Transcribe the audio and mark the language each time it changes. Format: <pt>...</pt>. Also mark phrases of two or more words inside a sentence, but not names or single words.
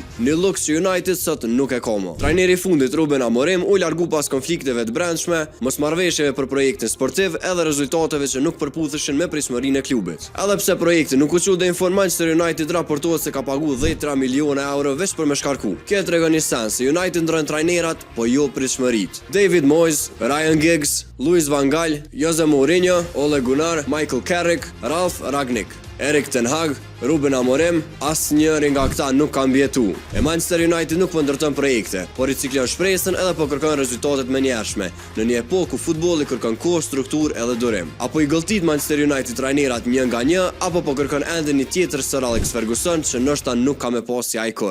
<sq>Një luk që United sot nuk e ka më. Trajneri i fundit Ruben Amorim u largu pas konflikteve të brendshme, mosmarrëveshjeve për projektin sportiv edhe rezultateve që nuk përputheshin me pritshmërinë e klubit. Edhe pse projekti nuk u çu deri në fund, Manchester United raportohet se ka pagu 10 miliona euro veç për me shkarku. Kjo tregon një sens se United ndron trajnerat, po jo pritshmëritë. David Moyes, Ryan Giggs, Luis van Gaal, Jose Mourinho, Ole Gunnar, Michael Carrick, Ralf Rangnick, Erik ten Hag, Ruben Amorim, asnjëri nga këta nuk ka mbjetu. E Manchester United nuk po ndërton projekte, por riciklon shpresën edhe po kërkon rezultatet menjëhershme, në një epokë ku futbolli kërkon kohë, strukturë edhe durim. Apo i gëlltit Manchester United trajnerat një nga një, apo po kërkon ende një tjetër Sir Alex Ferguson që ndoshta nuk ka me pas si ai kurr.</sq>